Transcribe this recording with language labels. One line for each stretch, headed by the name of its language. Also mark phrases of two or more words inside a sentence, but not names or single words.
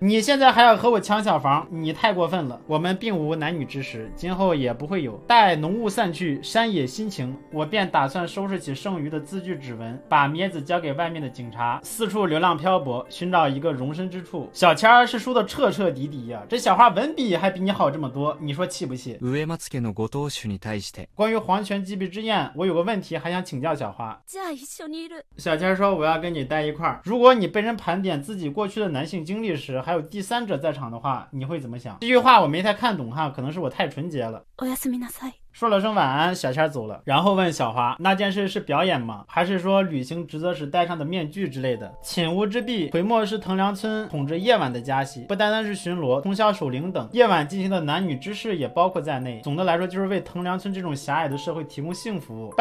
Chinese: 你现在还要和我抢小房，你太过分了。我们并无男女之实，今后也不会有。待浓雾散去，山野心情，我便打算收拾起剩余的字据指纹，把咩子交给外面的警察，四处流浪漂泊，寻找一个容身之处。小千儿是输的彻彻底底呀，这小花文笔还比你好这么多，你说气不气？
Japanese: 植松家のご当主に対して。
Chinese: 关于黄泉击毙之宴，我有个问题还想请教小花。
Japanese: じゃあ一緒にいる。
Chinese: 小千儿说我要跟你待一块儿。如果你被人盘点自己过去的男性经历时，还有第三者在场的话，你会怎么想？这句话我没太看懂哈，可能是我太纯洁了。
Japanese: おやすみなさい。
Chinese: 说了声晚安，小千走了，然后问小花那件事是表演吗？还是说履行职责时戴上的面具之类的？寝屋之壁，回墨是藤良村统治夜晚的家系，不单单是巡逻、通宵守灵等，夜晚进行的男女之事也包括在内。总的来说，就是为藤良村这种狭隘的社会提供性服务。